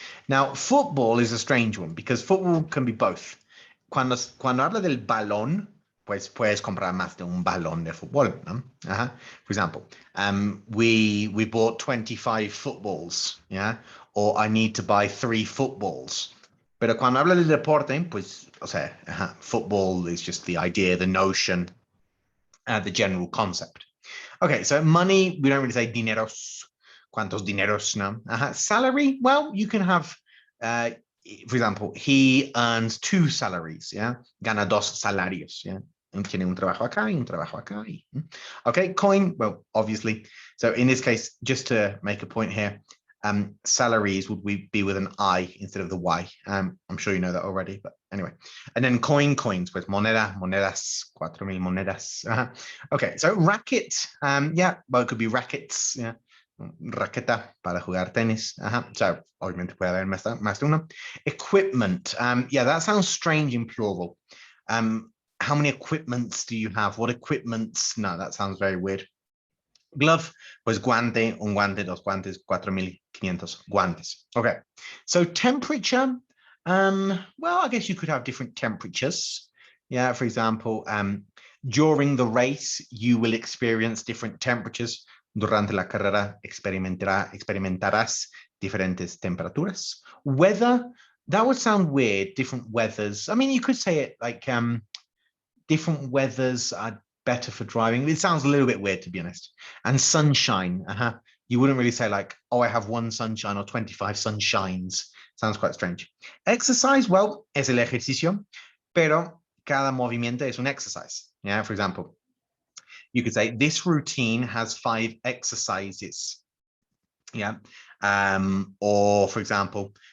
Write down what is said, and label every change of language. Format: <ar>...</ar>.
<en>Now, football is a strange one because football can be both.</en> <es>Cuando habla del balón, pues puedes comprar más de un balón de fútbol, ¿no?</es> <en>For example, we bought 25 footballs, yeah, or I need to buy 3 footballs.</en> <es>Pero cuando habla del deporte, pues, o sea,</es> <en>football is just the idea, the notion, the general concept. Okay, so money, we don't really say dineros.</en> <es>¿Cuántos dineros? No.</es> <en>Salary, well, you can have, for example, he earns 2 salaries, yeah?</en> <es>Gana 2 salarios, yeah? Tiene un trabajo acá y un trabajo acá.</es> <en>Okay, coin, well, obviously. So in this case, just to make a point here, salaries would be with an I instead of the Y. I'm sure you know that already, but anyway. And then coins with</en> <es>moneda, monedas, 4,000 monedas.</es> <en>Okay, so racket, yeah, well, it could be rackets, yeah.</en> <es>Raqueta para jugar tenis. So obviamente puede haber más de uno.</es> <en>Equipment, yeah, that sounds strange in plural. How many equipments do you have? What equipments? No, that sounds very weird. Glove,</en> <es>pues guante, un guante, dos guantes, 4,500 guantes.</es> <en>Okay, so temperature, well, I guess you could have different temperatures. Yeah, for example, during the race, you will experience different temperatures.</en> <es>Durante la carrera experimentarás diferentes temperaturas.</es> <en>Weather, that would sound weird, different weathers. I mean, you could say it like different weathers are better for driving. It sounds a little bit weird, to be honest. And sunshine, you wouldn't really say like, oh, I have 1 sunshine or 25 sunshines. Sounds quite strange. Exercise, well,</en> <es>es el ejercicio, pero cada movimiento es un exercise.</es> <en>Yeah, for example, you could say this routine has 5 exercises. Yeah. Or for example,</en>